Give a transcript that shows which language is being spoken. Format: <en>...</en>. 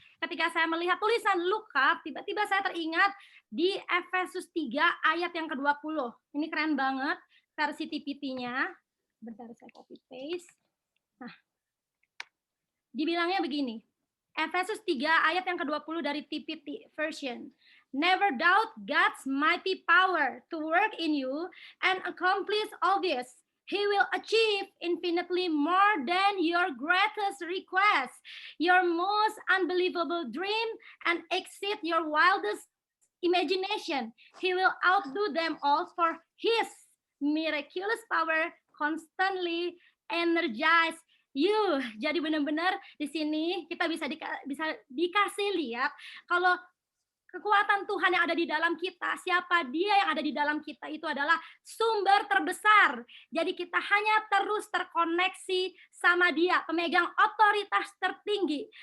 <id>Ketika saya melihat tulisan</id> <en>look up,</en> <id>tiba-tiba saya teringat di Efesus 3 ayat yang ke-20. Ini keren banget versi TPT-nya. Bentar saya copy paste. Nah, dibilangnya begini. Efesus 3 ayat yang ke-20 dari TPT version.</id> <en>Never doubt God's mighty power to work in you and accomplish all this. He will achieve infinitely more than your greatest request, your most unbelievable dream, and exceed your wildest imagination. He will outdo them all, for His miraculous power constantly energize you.</en> <id>Jadi benar-benar di sini kita bisa dikasih lihat kalau kekuatan Tuhan yang ada di dalam kita, siapa Dia yang ada di dalam kita itu adalah sumber terbesar. Jadi kita hanya terus terkoneksi sama Dia, pemegang otoritas tertinggi.</id>